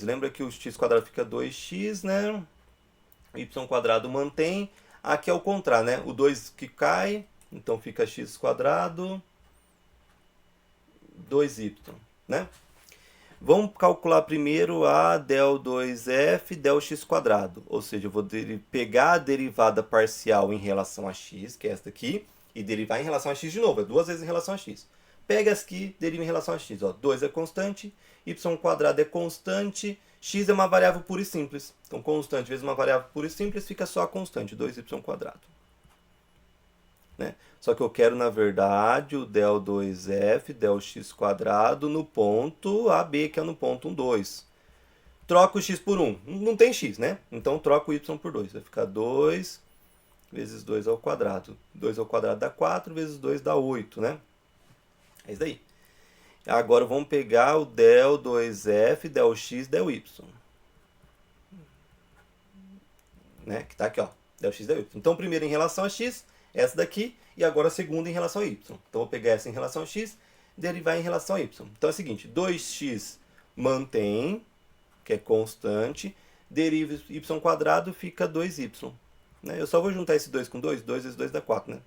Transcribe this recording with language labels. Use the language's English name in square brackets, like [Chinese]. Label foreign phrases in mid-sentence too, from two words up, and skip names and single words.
[Portuguese] Lembra que o x quadrado fica 2x, né? Y quadrado mantém. Aqui é o contrário, né? O 2 que cai, então fica x quadrado 2y, né? Vamos calcular primeiro a del 2f del x quadrado. Ou seja, eu vou pegar a derivada parcial em relação a x, que é esta aqui, e derivar em relação a x de novo. É duas vezes em relação a x. Pega as que deriva em relação a x. Ó, 2 é constante, y quadrado é constante, x é uma variável pura e simples. Então, constante vezes uma variável pura e simples fica só a constante, 2y quadrado. Né? Só que eu quero, na verdade, o del 2f, del x quadrado, no ponto AB, que é no ponto 1, 2. Troco o x por 1. Não tem x, né? Então, troco o y por 2. Vai ficar 2 vezes 2 ao quadrado. 2 ao quadrado dá 4, vezes 2 dá 8, né? É isso daí. Agora, vamos pegar o del 2f, del x, del y. Né? Que está aqui, ó. Del x, del y. Então, primeiro em relação a x, essa daqui, e agora a segunda em relação a y. Então, vou pegar essa em relação a x, derivar em relação a y. Então, é o seguinte, 2x mantém, que é constante, deriva y quadrado, fica 2y. Né? Eu só vou juntar esse 2 com 2, 2 vezes 2 dá 4, né?